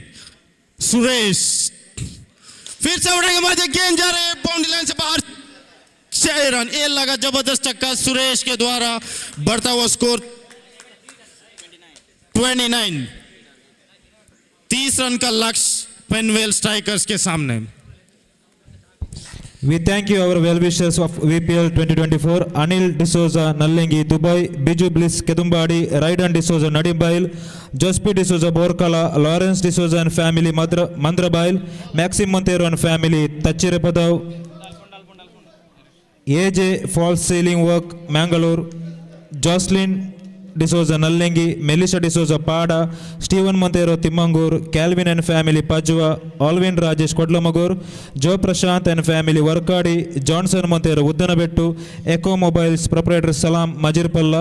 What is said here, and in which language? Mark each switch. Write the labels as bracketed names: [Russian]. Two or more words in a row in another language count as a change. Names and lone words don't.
[Hindi] सुरेश फिर से उठेंगे, मार गेंद जा रहे हैं [English] boundary line [Hindi] से बाहर। 6 रन, ये लगा जबरदस्त चक्का सुरेश के द्वारा। बढ़ता हुआ स्कोर 29। 30 रन का लक्ष्य पेनवेल स्ट्राइकर्स के सामने। [English] We thank you our well-wishers of VPL 2024, Anil D'Souza, Nallengi, Dubai, Biju Bliss, Kedumbadi, Raidan D'Souza, Nadimbail, Jospi D'Souza, Borkala, Lawrence D'Souza and family, Mandrabail, Maxim Montero and family, Tachirepadav, AJ False Ceiling Work, Mangalore, Jocelyn D'Souza, Nallengi, Melissa D'Souza, Pada, Stephen Montero, Timmangur, Calvin and family, Pajwa, Alvin Rajesh, Kodlamagur, Joe Prashant and family, Vorkady, Johnson Montero, Uddanabettu, Echo Mobiles, proprietor Salam, Majirpalla.